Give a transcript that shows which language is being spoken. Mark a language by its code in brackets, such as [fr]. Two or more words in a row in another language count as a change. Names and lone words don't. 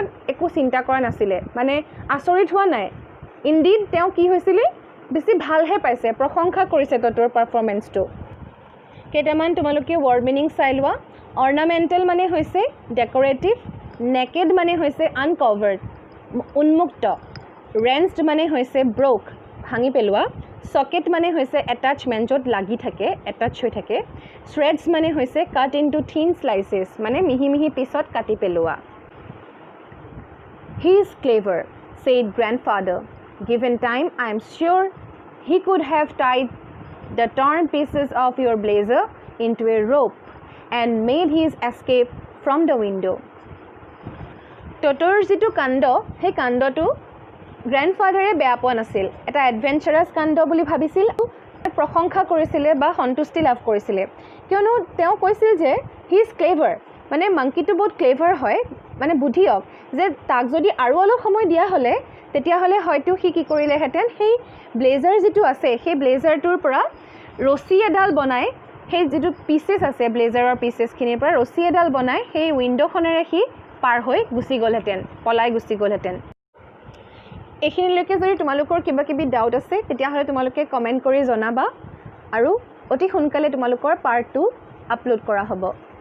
[as] একো চিন্তা কৰা নাছিলে মানে আচৰিত হোৱা নাই ইনডিড তেওঁ কি হৈছিলে বেছি ভালহে পাইছে প্ৰশংসা কৰিছে ট'টোৰ পাৰফৰ্মেঞ্চটো কেইটামান তোমালোকে [en] word meaning [as] চাই লোৱা অৰ্নামেণ্টেল মানে হৈছে [en] decorative naked [as] মানে হৈছে আনকভাৰ্ড উন্মুক্ত ৰেঞ্চড মানে হৈছে ব্ৰ'ক ভাঙি পেলোৱা চকেট মানে হৈছে এটাচমেণ্ট য'ত লাগি থাকে এটাচ হৈ থাকে শ্ৰেডছ মানে হৈছে [en] cut into thin slices [as] মানে মিহি মিহি পিছত কাটি পেলোৱা [en] He is clever said grandfather Given time, I am sure he could have tied the torn pieces of your blazer into a rope and made his escape from the window. [as] ট'টোৰ যিটো কাণ্ড, হে কাণ্ড টো grandfather এ বেয়া পোৱা নাছিল. এটা adventurous কাণ্ড বুলি ভাবিছিল. প্ৰশংসা কৰিছিলে বা সন্তুষ্টি লাভ কৰিছিলে কিয়নো তেওঁ কৈছিল যে [en] He is clever [as] মানে মাংকিটো বহুত ক্লেভাৰ হয় মানে বুদ্ধিয়ক যে তাক যদি আৰু অলপ সময় দিয়া হ'লে তেতিয়াহ'লে হয়তো সি কি কৰিলেহেঁতেন সেই ব্লেজাৰ যিটো আছে সেই ব্লেজাৰটোৰ পৰা ৰছী এডাল বনাই সেই যিটো পিচেছ আছে ব্লেজাৰৰ পিচেছখিনিৰ পৰা ৰছী এডাল বনাই সেই উইণ্ড'খনেৰে সি পাৰ হৈ গুচি গ'লহেঁতেন পলাই গুচি গ'লহেঁতেন এইখিনিলৈকে যদি তোমালোকৰ কিবা কিবি ডাউট আছে তেতিয়াহ'লে তোমালোকে কমেণ্ট কৰি জনাবা আৰু অতি সোনকালে তোমালোকৰ পাৰ্ট 2 আপলোড কৰা হ'ব